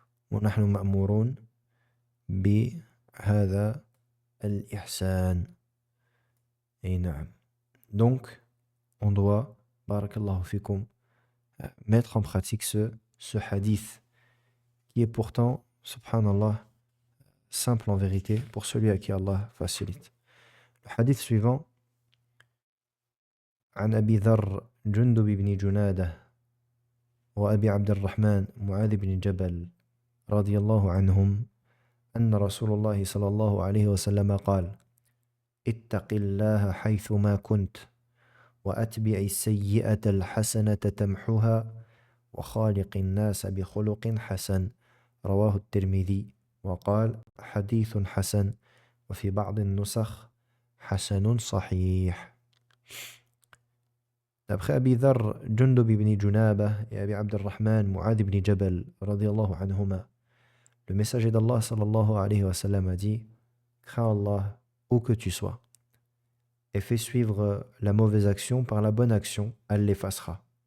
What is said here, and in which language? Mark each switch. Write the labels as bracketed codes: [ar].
[ar] Wa nahnu ma'murun bi hadha al-ihsan. Et na'am. [fr] Donc, on doit, barakallahu fikum, mettre en pratique ce hadith qui est pourtant, subhanallah, simple en vérité pour celui à qui Allah facilite. Le hadith suivant, [ar] عن أبي ذر جندب بن جنادة وأبي عبد الرحمن معاذ بن جبل رضي الله عنهم أن رسول الله صلى الله عليه وسلم قال اتق الله حيثما كنت وأتبع السيئة الحسنة تمحها وخالق الناس بخلق حسن رواه الترمذي وقال حديث حسن وفي بعض النسخ حسن صحيح. [fr] D'après Abi Dharr, Jundub ibn Junabah et Abi Abdurrahman, Mu'adh ibn Jabal, radiyallahu anhuma, le messager d'Allah sallallahu alayhi wa sallam a dit crains Allah où que tu sois et fais suivre la mauvaise action par la bonne action, elle l'effacera.